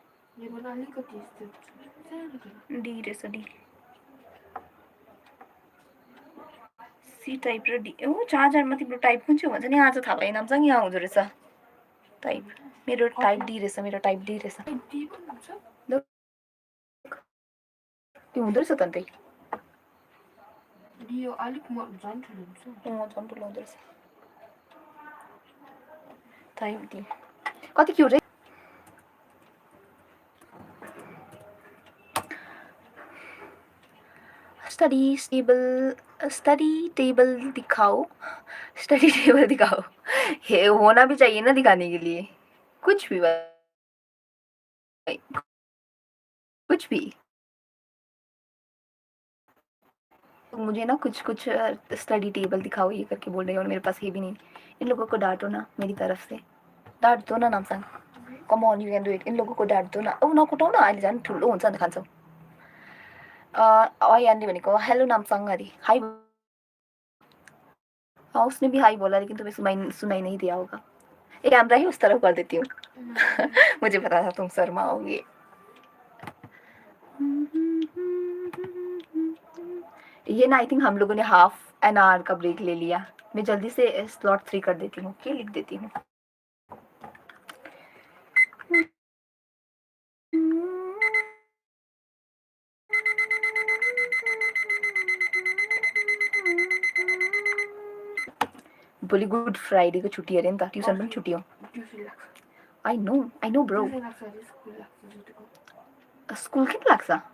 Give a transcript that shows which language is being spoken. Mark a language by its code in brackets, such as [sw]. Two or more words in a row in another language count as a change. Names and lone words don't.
[ne] डी रहेछ डी सी टाइप र डी हो चार्जरमा तिम्रो टाइप कुन चाहिँ भन्छ नि आज थाहा भएन नाम यहाँ हुँदो रहेछ टाइप मेरो टाइप डी रहेछ मेरो टाइप डी रहेछ त्यो हुँदो रहेछ त अन्त झन् ठुलो हुँदो रहेछ टाइप डी कति क्युट है [en] study table [hi] दिखाओ ये होना भी चाहिए ना दिखाने के लिए कुछ भी भाई कुछ भी मुझे ना कुछ [en] study table [hi] दिखाओ ये करके बोल रहे हैं और मेरे पास ये भी नहीं इन लोगों को डांटो ना मेरी तरफ से डांट दो ना नामसाङ [en] come on you can do it [hi] इन लोगों को डांट दो ना [ne] औ नकुटाउ न अहिले झन् ठुलो हुन्छ नि खान्छौ अयानले भनेको [hi] हेलो नामसाङ अरे हाई उसने भी हाई बोला लेकिन तुम्हें सुनाई नहीं दिया होगा एक कैमरा ही उस तरफ कर देती हूँ मुझे पता था तुम शर्माओगे ये ना [en] I think [hi] हम लोगों ने [en] half an hour [hi] का ब्रेक ले लिया मैं जल्दी से स्लॉट 3 कर देती हूँ क्या लिख देती हूँ [ne] भोलि गुड फ्राइडे को छुट्टी अरे नि त ट्युसन पनि छुट्टी हो [en] I know bro [ne] स्कुल किन लाग्छ